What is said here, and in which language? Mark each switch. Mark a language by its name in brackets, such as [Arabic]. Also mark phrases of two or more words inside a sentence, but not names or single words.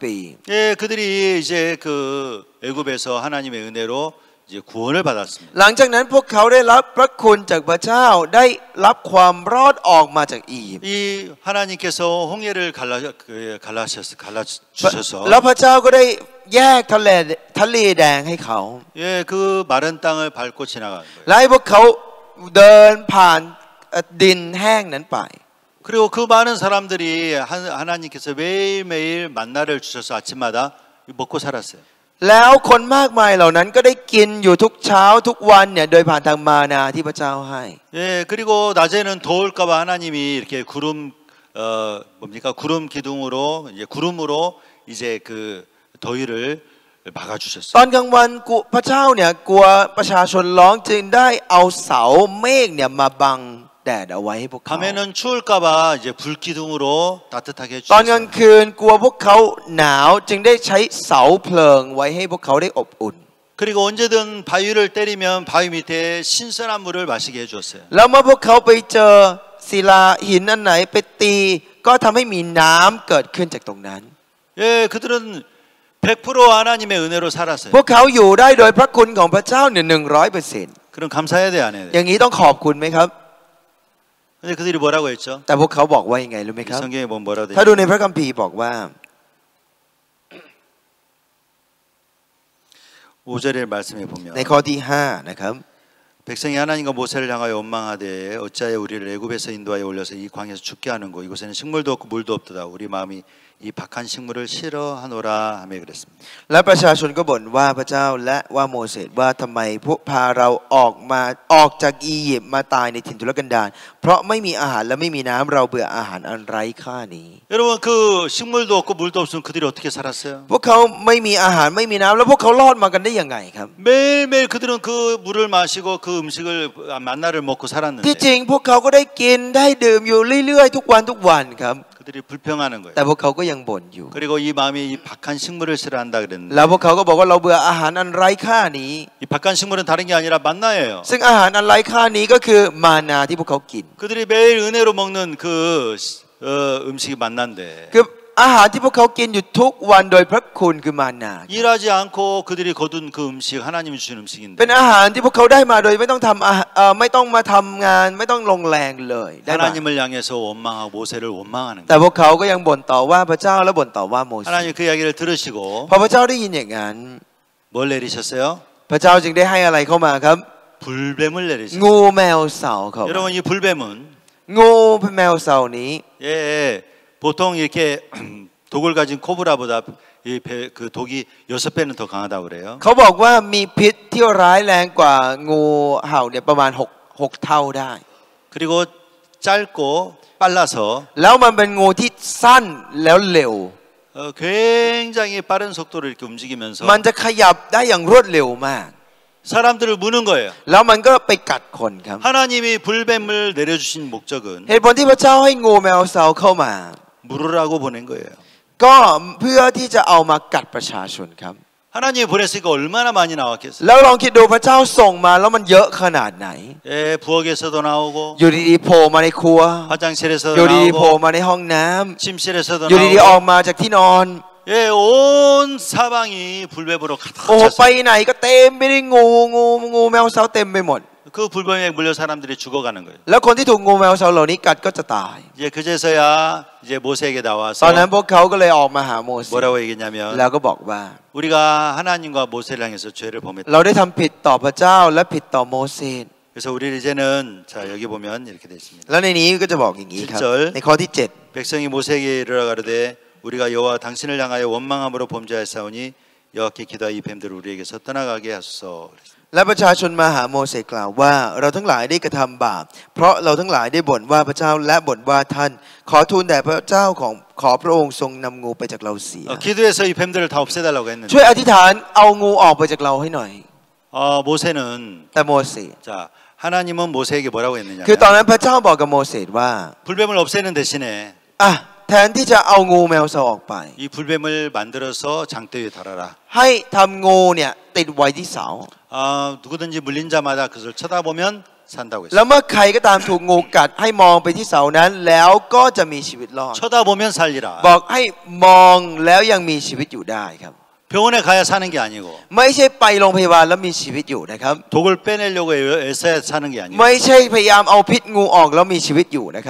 [Korean] 예, 그들이 이제 그 애굽에서 하나님의 은혜로 이제 구원을 받았습니다. [Thai] หลังจากนั้นพวกเขาได้รับพระคุณจากพระเจ้าได้รับความรอดออกมาจากอียิปต์ [Korean] 이 하나님께서 홍해를 갈라주셔서 [Thai] แล้วพระเจ้าก็ได้แยกทะเลแดงให้เขา [Korean] 예, 그 마른 땅을 밟고 지나간 거예요. [Thai] และให้พวกเขาเดินผ่านดินแห้งนั้นไป [Korean] 그리고 그 많은 사람들이 하나님께서 매일매일 만나를 주셔서 아침마다 먹고 살았어요. [Thai] แล้วคนมากมายเหล่านั้นก็ได้กินอยู่ทุกเช้าทุกวันเนี่ยโดยผ่านทางมานาที่พระเจ้าให้ [Korean] 예, 그리고 낮에는 더울까봐 하나님이 이렇게 구름 기둥으로 이제 구름으로 이제 그 더위를 [Thai] ต [Korean] 막아주셨어요. [Thai] อนกลางวันพระเจ้าเนี่ยกลัวประชาชนร้องจึงได้เอาเสาเมฆเนี่ยมาบังแดดเอาไว้ให้พวกเขา [Korean] 밤에는 추울까봐 이제 불 기둥으로 따뜻하게 [Thai] ตอนกลาง [Korean] 해주셨어요. [Thai] คืนกลัวพวกเขาหนาวจึงได้ใช้เสาเพลิงไว้ให้พวกเขาได้อบอุ่น [Korean] 그리고 언제든 바위를 때리면 바위 밑에 신선한 물을 마시게 해주었어요. [Thai] แล้วเมื่อพวกเขาไปเจอศิลาหินอันไหนไปตีก็ทำให้มีน้ำเกิดขึ้นจากตรงนั้น [Korean] 예, 그들은 100% 하나님의 은혜로 살았어요. [Thai] พวกเขาอยู่ได้โดยพระคุณของพระเจ้าเนี่ย100% [Korean] 그럼 감사해야 돼, 안 해야 돼? [Thai] อย่างนี้ต้องขอบคุณไหมครับ [Korean] 근데 그들이 뭐라고 했죠? [Thai] แต่พวกเขาบอกว่ายังไงรู้ไหม [Korean] 이 [Thai] ครับ [Korean] 성경에 뭐라고 돼? [Thai] ถ้าดูในพระคัมภีร์บอกว่า [Korean] 5절의 말씀에 보면 [Thai] ในข้อที่5นะครับ [Korean] 백성이 하나님과 모세를 향하여 원망하되 어찌하여 우리를 애굽에서 인도하여 올려서 이 광야에서 죽게 하는고 이곳에는 식물도 없고 물도 없도다 우리 마음이 이 박한 식물을 싫어하노라 하며 그랬습니다. [Thai] และประชาชนก็บ่นว่าพระเจ้าและว่าโมเสสว่าทำไมพวกพาเราออกจากอียิปต์มาตายในถิ่นทุรกันดารเพราะไม่มีอาหารและไม่มีน้ำเราเบื่ออาหารอันไร้ค่านี้ [Korean] 여러분 그 식물도 없고 물도 없으면 그들이 어떻게 살았어요? [Thai] พวกเขาไม่มีอาหารไม่มีน้ำแล้วพวกเขารอดมากันได้ยังไงครับ [Korean] 매일매일 그들은 그 물을 마시고 그 음식을 만나를 먹고 [Thai] ที่ [Korean] 살았는데 [Thai] จริงพวกเขาก็ได้กินได้ดื่มอยู่เรื่อยๆทุกวันครับ [Korean] 그들이 불평하는 거예요. [Thai] แต่พวกเขาก็ยังบ่นอยู่ [Korean] 그리고 이 마음이 이 박한 식물을 싫어한다 [Thai] แล้ว [Korean] 그랬는데 [Thai] พวกเขาก็บอกว่าเราเบื่ออาหารอันไร้ค่านี้ [Korean] 이 박한 식물은 다른 게 아니라 만나예요. [Thai] ซึ่งอาหารอันไร้ค่านี้ก็คือมานาที่พวกเขากิน [Korean] 그들이 매일 은혜로 먹는 그 음식이 만난데 [Thai] คืออาหารที่พวกเขากินอยู่ทุกวันโดยพระคุณคือมานา [Korean] 일하지 않고 그들이 거둔 그 음식 하나님이 주신 음식인데 [Thai] เป็นอาหารที่พวกเขาได้มาโดยไม่ต้องทำไม่ต้องมาทำงานไม่ต้องลงแรงเลยได้มา [Korean] 하나님을 향해서 원망하고 모세를 원망하는 [Thai] แต่ [Korean] 거예요. [Thai] พวกเขาก็ยังบ่นต่อว่าพระเจ้าและบ่นต่อว่าโมเสส [Korean] 하나님 그 이야기를 들으시고 [Thai] พอพระเจ้าได้ยินอย่างนั้น [Korean] 뭘 내리셨어요? [Thai] พระเจ้าจึงได้ให้อะไรเข้ามาครับ [Korean] 불뱀을 내리셨어요. [Thai] งูแมวเสาเข้ามา [Korean] 여러분 이 불뱀은 [Thai] งูแมวเสานี้ [Korean] 예, 보통 이렇게 독을 가진 코브라보다 그 독이 6배는 더 강하다고 그래요. [Thai] เขาบอกว่ามีพิษที่ร้ายแรงกว่างูเห่าเนี่ยประมาณ6เท่าได้ [Korean] 그리고 짧고 빨라서 [Thai] แล้วมันเป็นงูที่สั้นแล้วเร็ว [Korean] 굉장히 빠른 속도로 이렇게 움직이면서 [Thai] มันจะขยับได้อย่างรวดเร็วมาก [Korean] 사람들을 무는 거예요. [Thai] แล้วมันก็ไปกัดคนครับ [Korean] 하나님이 불뱀을 내려주신 목적은 [Thai] เหตุผลที่พระเจ้าให้งูแมวเสาเข้ามา [Korean] 물으라고 보낸 거예요. [Thai] ก็เพื่อที่จะเอามากัดประชาชนครับ [Korean] 하나님이 보냈으니까 얼마나 많이 나왔겠어요. [Thai] แล้วลองคิดดูพระเจ้าส่งมาแล้วมันเยอะขนาดไหน [Korean] 예, 부엌에서도 나오고 [Thai] อยู่ดีๆโผล่มาในครัว [Korean] 화장실에서도 [Thai] อยู่ดีๆโผล่ [Korean] 나오고 [Thai] มาในห้องน้ำ [Korean] 침실에서도 [Thai] อยู่ดีๆอ [Korean] 나오고 [Thai] อกมาจากที่นอน [Korean] 예, 온 사방이 불뱀으로 [Thai] โอ้ [Korean] 가득 [Thai] ไป [Korean] 찼어요. [Thai] ไหนก็เต็มไปด้วยงูแมวเสาเต็มไปหมด [Korean] 그 불뱀에 물려 사람들이 죽어가는 거예요. [Thai] แล้วคนที่ถูกงูแมวเสาเหล่านี้กัดก็จะตาย [Korean] 이제 그제서야 이제 모세에게 [Thai] ตอน [Korean] 나와서 [Thai] นั้นพวกเขาก็เลยออกมาหาโมเสส [Korean] 뭐라고 얘기했냐면 [Thai] แล้วก็บอกว่า [Korean] 우리가 하나님과 모세를 향해서 죄를 범했다. [Thai] เราได้ทำผิดต่อพระเจ้าและผิดต่อโมเสส [Korean] 그래서 우리 이제는 자 여기 보면 이렇게 돼 있습니다. [Thai] แล้วในนี้ก็จะบอกอย่างนี้ครับ [Korean] 7절 [Thai] ในข้อที่ [Korean] 백성이 모세에게 이르러 가로되 우리가 여호와 당신을 향하여 원망함으로 범죄하였사오니 여호와께 기도하여 이 뱀들을 우리에게서 떠나가게 하소서. [Thai] และประชาชนมาหาโมเสสกล่าวว่าเราทั้งหลายได้กระทำบาปเพราะเราทั้งหลายได้บ่นว่าพระเจ้าและบ่นว่าท่านขอทูลแด่พระเจ้าของขอพระองค์ทรงนำงูไปจากเราเสีย [Korean] 기도해서 이 뱀들을 다 없애달라고 했는데 [Thai] ช่วยอธิษฐานเอางูออกไปจากเราให้หน่อย [Korean] 모세는 [Thai] แต่โมเสส [Korean] 자 하나님은 모세에게 뭐라고 했느냐? [Thai] คือตอนนั้นพระเจ้าบอกกับโมเสสว่า [Korean] 불뱀을 없애는 대신에 [Thai] อ่ะแทนที่จะเอางูแมวเสาออกไป [Korean] 이 불뱀을 만들어서 장대 위에 달아라. [Thai] ให้ทำงูเนี่ยติดไว้ที่เสา [Korean] 누구든지 물린 자마다 그것을 쳐다보면 산다고 [Thai] แล้ว [Korean] 했어요. [Thai] เมื่อใครก็ตามถูกงูกัดให้มองไปที่เสานั้นแล้วก็จะมีชีวิตรอด [Korean] 쳐다보면 살리라. [Thai] บอกให้มองแล้วยังมีชีวิตอยู่ได้ครับ [Korean] 병원에 가야 사는 게 아니고 [Thai] ไม่ใช่ไปโรงพยาบาลแล้วมีชีวิตอยู่นะครับ [Korean] 독을 빼내려고 애써야 사는 게 아니고 [Thai] ไม่ใช่พยายามเอาพิษงูออกแล้วมีชีวิตอยู่นะครับ